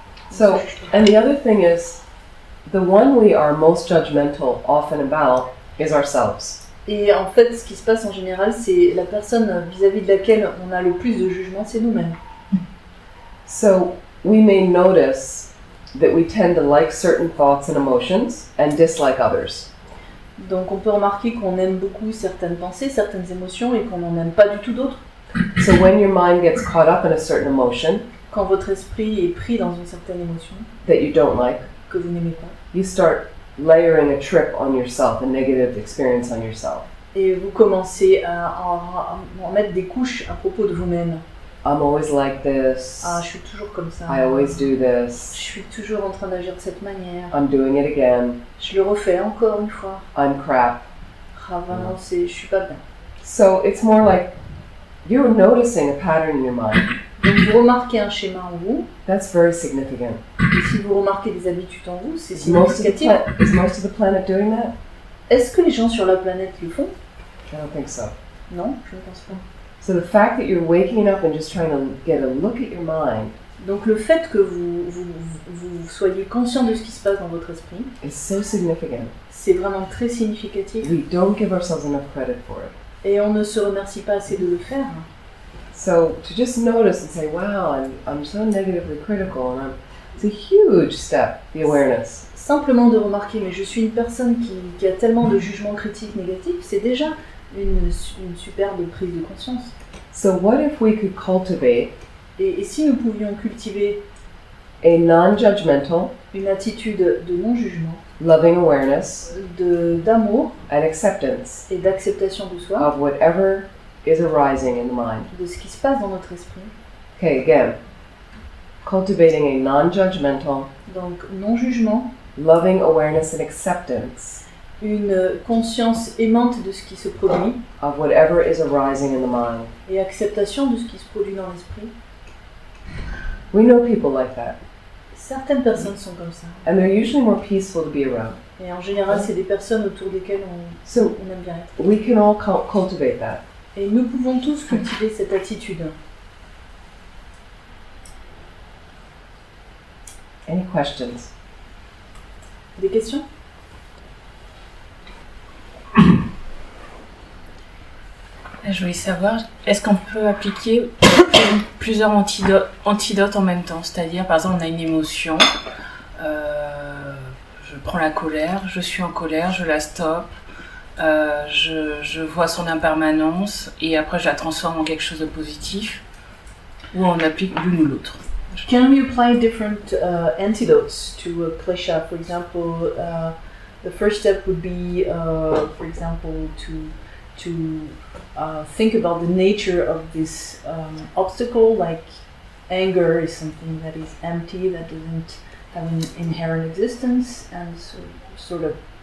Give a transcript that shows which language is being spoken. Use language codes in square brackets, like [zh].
[en] So, and the other thing is, the one we are most judgmental often about is ourselves. [fr] Et en fait, ce qui se passe en général, c'est la personne vis-à-vis de laquelle on a le plus de jugement, c'est nous-mêmes. [en] So, we may notice that we tend to like certain thoughts and emotions and dislike others. [fr] Donc on peut remarquer qu'on aime beaucoup certaines pensées, certaines émotions et qu'on n'en aime pas du tout d'autres. [en] So when your mind gets caught up in a certain emotion [fr] Quand votre esprit est pris dans une certaine émotion [en] that you don't like, [fr] que vous n'aimez pas, [en] you start layering a trip on yourself, a negative experience on yourself. [fr] et vous commencez à en mettre des couches à propos de vous-même. [en] I'm always like this. [fr] Ah, je suis toujours comme ça. [en] I always do [fr] Je [en] this. [fr] suis toujours en train d'agir de cette manière. [en] I'm doing it again. [fr] Je le refais encore une fois. [en] I'm crap. [fr] Ah, vraiment, je suis pas bien. [en] So it's more like you're noticing a pattern in your mind. [fr] Donc vous remarquez un schéma en vous, [en] That's very significant. [fr] et si vous remarquez des habitudes en vous, c'est [en] Is most [fr] significatif. [en] is most of the planet doing that? [fr] Est-ce que les gens sur la planète le font? [en] I don't think so. [fr] Non, je ne pense pas. [en] So the fact that you're waking up and just trying to get a look at your mind [fr] Donc le fait que vous soyez conscient de ce qui se passe dans votre esprit, [en] is so significant. [fr] c'est vraiment très significatif. [en] We don't give ourselves enough credit for it. [fr] Et on ne se remercie pas assez de le faire. [en] So to just notice and say, wow, I'm so negatively critical, and it's a huge step, the awareness. [fr] Simplement de remarquer, mais je suis une personne qui a tellement de jugements critiques négatifs, c'est déjà une superbe prise de conscience. [en] So what if we could cultivate [fr] Et si nous pouvions cultiver [en] a non-judgmental, [fr] une attitude de non-jugement, [en] loving awareness [fr] d'amour [en] and acceptance [fr] et d'acceptation de soi, [en] of whatever is arising in the mind? [fr] de ce qui se passe dans notre esprit. [en] Okay, again, cultivating a non-judgmental, [fr] Donc non-jugement, [en] loving awareness and acceptance [fr] une conscience aimante de ce qui se produit [en] of whatever is arising in the mind. [fr] et acceptation de ce qui se produit dans l'esprit. [en] We know people like that, [fr] Certaines personnes sont comme ça. [en] and they're usually more peaceful to be around. [fr] Et en général, c'est des personnes autour desquelles [en] So [fr] on aime bien être. [en] we can all cultivate that. [fr] Et nous pouvons tous cultiver cette attitude. [en] Any questions? [fr] Des questions? Je voulais savoir, est-ce qu'on peut appliquer plusieurs antidotes en même temps? C'est-à-dire, par exemple, on a une émotion, je prends la colère, je suis en colère, je la stoppe, je vois son impermanence et après je la transforme en quelque chose de positif, ou on applique l'une ou l'autre. [en] Can we apply different antidotes to a klesha? For example, the first step would be, for example, to think about the nature of this obstacle, like anger is something that is empty, that doesn't have an inherent existence, and so, sort of